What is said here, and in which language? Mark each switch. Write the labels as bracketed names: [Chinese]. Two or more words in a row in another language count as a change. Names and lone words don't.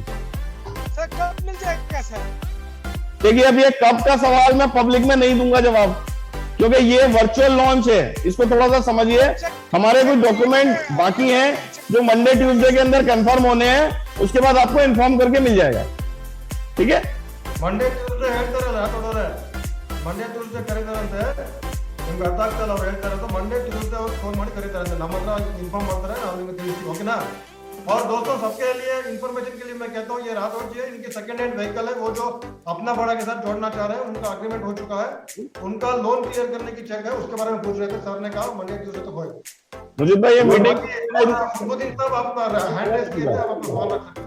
[Hindi] सर कब मिल जाएगा सर? देखिए अब ये कब का सवाल मैं पब्लिक में नहीं दूंगा जवाब, क्योंकि ये [English] virtual launch [Hindi] है, इसको थोड़ा सा समझिए। हमारे कुछ डॉक्यूमेंट बाकी हैं जो [English] Monday Tuesday [Hindi] के अंदर कंफर्म होने हैं, उसके बाद आपको इन्फॉर्म करके मिल जाएगा। ठीक है, [English] Monday Tuesday [Kannada] ಹೇಳ್ತಾರಲ್ಲ ರಾಠೋಡವ್ರೆ, [English] Monday Tuesday [Kannada] ಕರೀತಾರಂತೆ, ನಿಮ್ಗೆ ಅರ್ಥ ಆಗ್ತಲ್ಲ ಅವ್ರು ಹೇಳ್ತಾರಂತೆ, [English] Monday Tuesday [Kannada] ಅವ್ರು ಫೋನ್ ಮಾಡಿ ಕರೀತಾರಂತೆ, ನಮ್ಮ ಹತ್ರ ಇನ್ಫಾರ್ಮ್ ಮಾಡ್ತಾರೆ, ನಾವು ನಿಮ್ಗೆ ತಿಳಿಸ್ತೀವಿ, ಓಕೆನಾ? [Hindi] और दोस्तों सबके लिए इंफॉर्मेशन के लिए मैं कहता हूँ ये राठौर जी है, इनकी [English] second hand vehicle [Hindi] है, वो जो अपना भाड़ा के साथ जोड़ना चाह रहे हैं, उनका एग्रीमेंट हो चुका है, उनका [English] loan clear [Hindi] करने की चेक है, उसके बारे में पूछ रहे थे। सर ने कहा [English] Monday Tuesday [Hindi] तक होएगा। मुझे भाई ये मीटिंग खुदबुद्दीन साहब आप [English] hand raise [Hindi] किए थे, आप अपना सवाल रख सकते हैं।